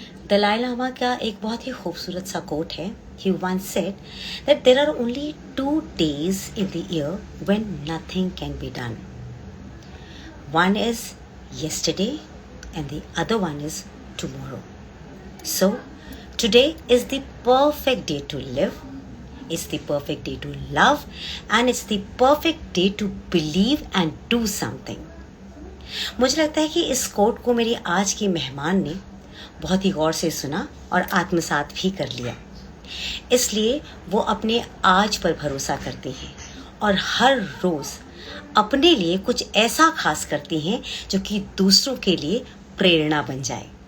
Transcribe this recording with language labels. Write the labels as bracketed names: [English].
[Hindi] दलाई लामा का एक बहुत ही खूबसूरत सा कोट है. [English] He once said that there are only 2 days in the year when nothing can be done. One is yesterday and the other one is tomorrow. So, today is the perfect day to live. It's the perfect day to love, and it's the perfect day to believe and do something. [Hindi] मुझे लगता है कि इस coat को मेरी आज की मेहमान ने बहुत ही गौर से सुना और आत्मसात भी कर लिया. इसलिए वो अपने आज पर भरोसा करती हैं और हर रोज़ अपने लिए कुछ ऐसा खास करती हैं जो कि दूसरों के लिए प्रेरणा बन जाए.